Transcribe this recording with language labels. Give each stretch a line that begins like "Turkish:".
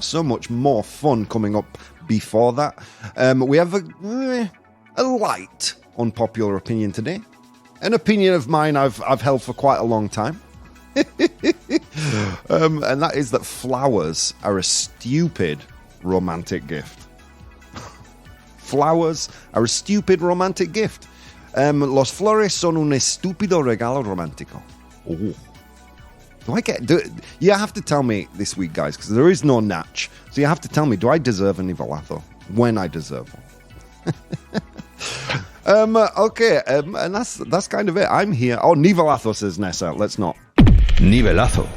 English: So much more fun coming up before that. We have a light unpopular opinion today. An opinion of mine I've held for quite a long time. And that is that flowers are a stupid romantic gift. Flowers are a stupid romantic gift.
Spanish: Los flores son un estúpido regalo romántico. Oh.
English: You have to tell me this week, guys, because there is no natch. So you have to tell me, do I deserve a nivelazo? When I deserve one. Okay, and that's kind of it. I'm here. Oh, nivelazo, says Nessa. Let's not. Nivelazo.